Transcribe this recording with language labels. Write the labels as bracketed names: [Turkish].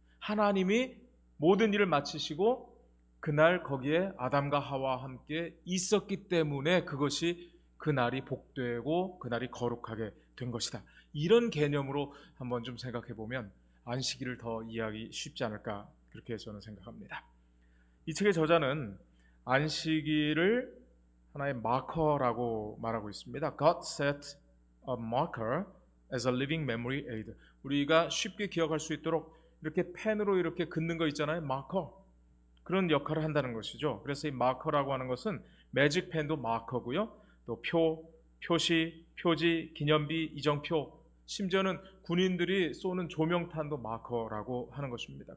[Korean] 하나님이 모든 일을 마치시고 그날 거기에 아담과 하와와 함께 있었기 때문에 그것이 그날이 복되고 그날이 거룩하게 된 것이다. 이런 개념으로 한번 좀 생각해 보면 안식일을 더 이해하기 쉽지 않을까, 그렇게 저는 생각합니다. 이 책의 저자는 안식일을 하나의 마커라고 말하고 있습니다. [English] God set a marker as a living memory aid. [Korean] 우리가 쉽게 기억할 수 있도록 이렇게 펜으로 이렇게 긋는 거 있잖아요. 마커. 그런 역할을 한다는 것이죠. 그래서 이 마커라고 하는 것은 매직 펜도 마커고요. 또 표시, 표지, 기념비, 이정표, 심지어는 군인들이 쏘는 조명탄도 마커라고 하는 것입니다.